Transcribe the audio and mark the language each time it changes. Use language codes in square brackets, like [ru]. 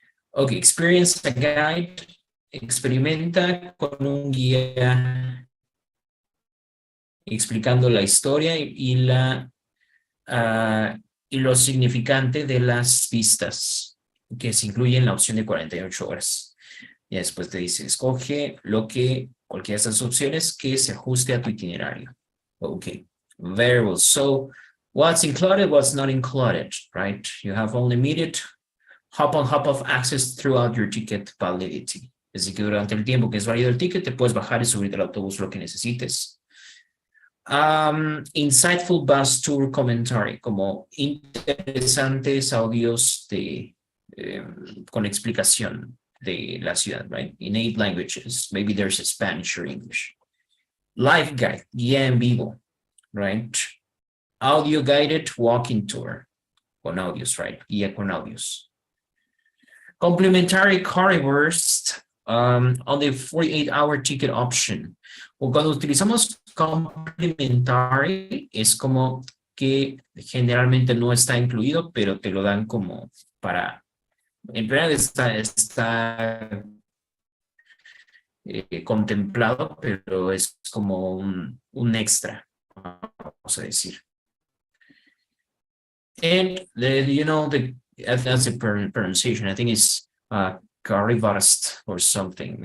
[en] Ok, experience a guide. [es] Experimenta con un guía explicando la historia y lo significante de las vistas que se incluye en la opción de 48 horas. Y después te dice, escoge cualquiera de estas opciones que se ajuste a tu itinerario. [en] Okay, very well. So, what's included, what's not included, right? You have only immediate hop-on, hop-off access throughout your ticket validity. [es] Así que durante el tiempo que es válido el ticket, te puedes bajar y subirte al autobús lo que necesites. [en] Insightful bus tour commentary, [es] como interesantes audios con explicación de la ciudad, right? [en] In 8 languages, maybe there's a Spanish or English. Live guide, [es] guía en vivo, right? [en] Audio guided walking tour, [es] con audios, right? Guía con audios. [en] Complementary currywurst on the 48-hour ticket option. [es] O cuando utilizamos complementary, es como que generalmente no está incluido, pero te lo dan como para... En realidad está contemplado, pero es como un extra, vamos a decir. [en] And that's the pronunciation. I think it's currywurst or something.